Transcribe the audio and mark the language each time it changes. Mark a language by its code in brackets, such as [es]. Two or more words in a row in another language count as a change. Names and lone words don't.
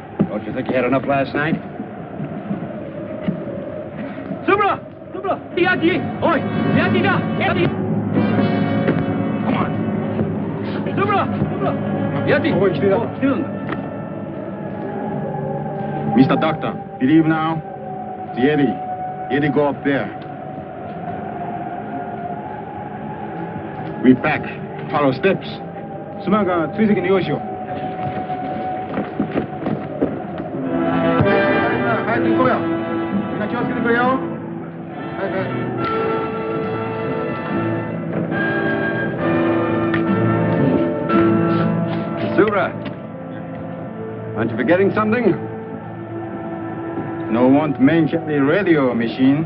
[en] Don't you think you had enough last night? Subra! Subra! Yeti! Oi! Yeti da! Yeti! Come on. Subra! Subra! Yeti! [ja] Oh, 来てた。来てるんだ。 [en] Mr. Doctor, believe now? The Yeti. Yeti go up there. We back. Follow steps. [ja] スマが追跡に用意しよう。早く行こうよ。みんな気をつけてくれよ。早く。 [en] Aren't you forgetting something? No want mention the radio machine.